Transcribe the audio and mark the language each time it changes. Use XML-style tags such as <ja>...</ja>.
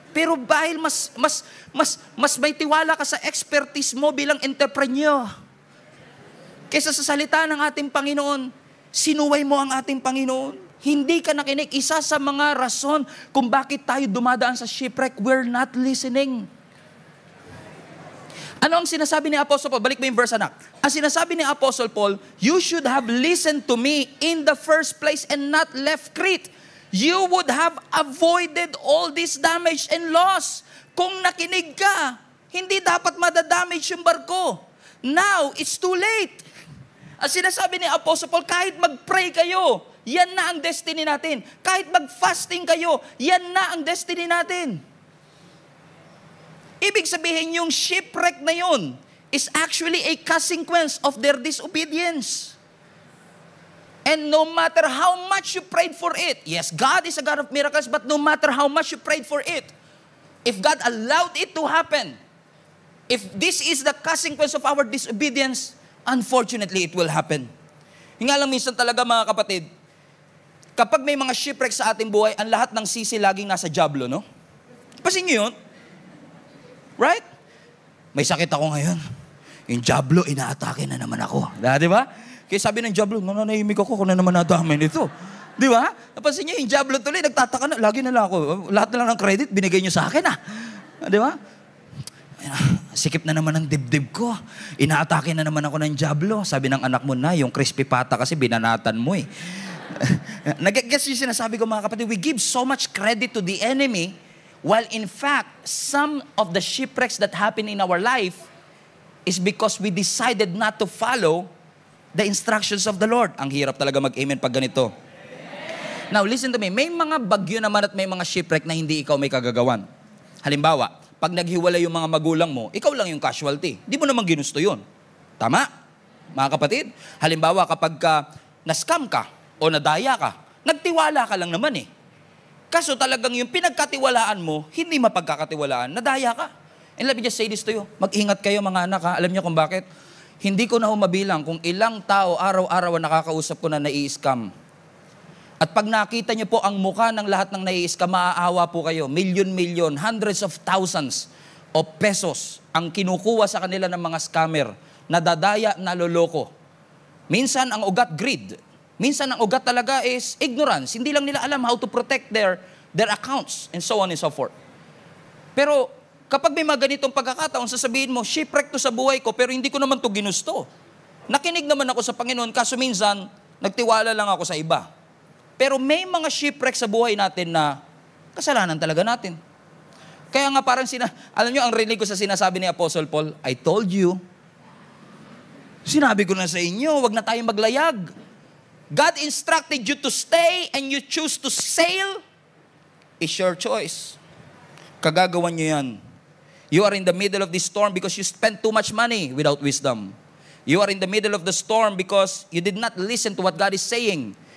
<tl>Pero dahil mas may tiwala ka sa expertise mo bilang entrepreneur, kaysa sa salita ng ating Panginoon, sinuway mo ang ating Panginoon. Hindi ka nakinig. Isa sa mga rason kung bakit tayo dumadaan sa shipwreck,</tl> <en>we're not listening.</en> <tl>Ano ang sinasabi ni Apostle Paul? Balik mo yung verse, anak. Ang sinasabi ni Apostle Paul,</tl> <en>you should have listened to me in the first place and not left Crete. You would have avoided all this damage and loss.</en> <tl>Kung nakinig ka, hindi dapat madadamage yung barko.</tl> <en>Now, it's too late.</en> <tl>Ang sinasabi ni Apostle Paul, kahit mag-pray kayo, yan na ang destiny natin. Kahit mag-fasting kayo, yan na ang destiny natin. Ibig sabihin, yung shipwreck na yun</tl> <en>is actually a consequence of their disobedience. And no matter how much you prayed for it, yes, God is a God of miracles, but no matter how much you prayed for it, if God allowed it to happen, if this is the consequence of our disobedience, unfortunately, it will happen.</en> <tl>Yung nga lang minsan talaga mga kapatid, kapag may mga shipwreck sa ating buhay, ang lahat ng sisi laging nasa dyablo, no? Pasin nyo yun? Right? May sakit ako ngayon. Yung dyablo, inaatake na naman ako. Di ba? Kaya sabi ng dyablo, nananahimik ako kung na naman nadamay nito. Di ba? Napansin niyo, yung dyablo tuloy, nagtataka na, lagi na lang ako. Lahat na lang ng credit, binigay niyo sa akin Di ba? Sikip na naman ang dibdib ko. Inaatake na naman ako ng dyablo. Sabi ng anak mo na, yung crispy pata kasi binanatan mo eh. Nag-guess yung sinasabi ko mga kapatid,</tl> <en>we give so much credit to the enemy, while in fact, some of the shipwrecks that happen in our life is because we decided not to follow the instructions of the Lord.</en> <tl>Ang hirap talaga mag-amen pag ganito.</tl> <en>Now, listen to me.</en> <tl>May mga bagyo naman at may mga shipwreck na hindi ikaw may kagagawan. Halimbawa, pag naghiwalay yung mga magulang mo, ikaw lang yung casualty. Di mo naman ginusto yun. Tama? Mga kapatid? Halimbawa, kapag na-scam ka o nadaya ka, nagtiwala ka lang naman eh. Kaso talagang yung pinagkatiwalaan mo, hindi mapagkakatiwalaan, nadaya ka.</tl> <en>And let me just say this to you.</en> <tl>Mag-ingat kayo mga anak ha. Alam niyo kung bakit? Hindi ko na mabilang kung ilang tao araw-araw nakakausap ko na nai-scam. At pag nakita niyo po ang mukha ng lahat ng nai-scam, maaawa po kayo. Milyon-milyon,</tl> <en>hundreds of thousands of pesos</en> <tl>ang kinukuha sa kanila ng mga scammer, nadadaya, naloloko. Minsan ang ugat greed. Minsan ang ugat talaga</tl> <en>is ignorance.</en> <tl>Hindi lang nila alam</tl> <en>how to protect their accounts and so on and so forth.</en> <tl>Pero kapag may mga ganitong pagkakataon, sasabihin mo, shipwreck to sa buhay ko pero hindi ko naman to ginusto. Nakinig naman ako sa Panginoon kaso minsan nagtiwala lang ako sa iba. Pero may mga shipwreck sa buhay natin na kasalanan talaga natin. Kaya nga parang alam nyo, ang rinig ko sa sinasabi ni Apostle Paul,</tl> <en>I told you,</en> <tl>sinabi ko na sa inyo, wag na tayong maglayag.</tl> <en>God instructed you to stay and you choose to sail, is your choice.</en> <tl>Kagagawan nyo yan.</tl> <en>You are in the middle of this storm because you spent too much money without wisdom. You are in the middle of the storm because you did not listen to what God is saying.</en>